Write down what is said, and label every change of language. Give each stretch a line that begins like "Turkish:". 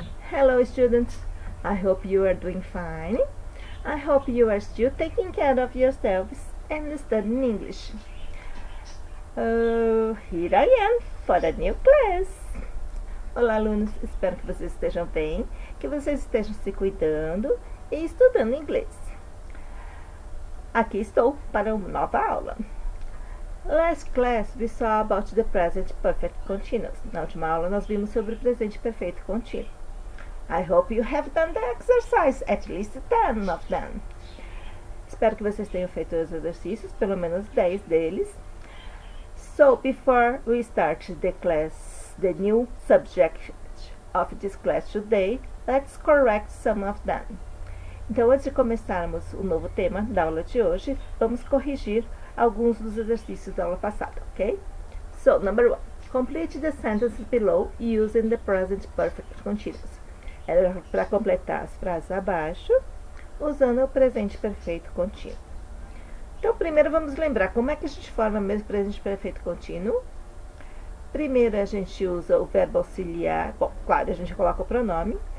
English: Hello students, I hope you are doing fine. I hope you are still taking care of yourselves and studying English. Here I am for a new class.
Portuguese: Olá alunos, espero que vocês estejam bem, que vocês estejam se cuidando e estudando inglês. Aqui estou para uma nova aula.
English: Last class we saw about the present perfect continuous.
Portuguese: Na última aula nós vimos sobre o presente perfeito contínuo.
English: I hope you have done the exercise, at least 10 of them.
Portuguese: Espero que vocês tenham feito os exercícios, pelo menos 10 deles.
English: So, before we start the new subject of this class today, let's correct some of them.
Portuguese: Então, antes de começarmos o novo tema da aula de hoje, vamos corrigir alguns dos exercícios da aula passada, ok?
English: So, number 1. Complete the sentences below using the present perfect continuous.
Portuguese: Era para completar as frases abaixo, usando o presente perfeito contínuo. Então, primeiro vamos lembrar como é que a gente forma mesmo o presente perfeito contínuo. Primeiro a gente usa o verbo auxiliar, bom, claro, a gente coloca o pronome.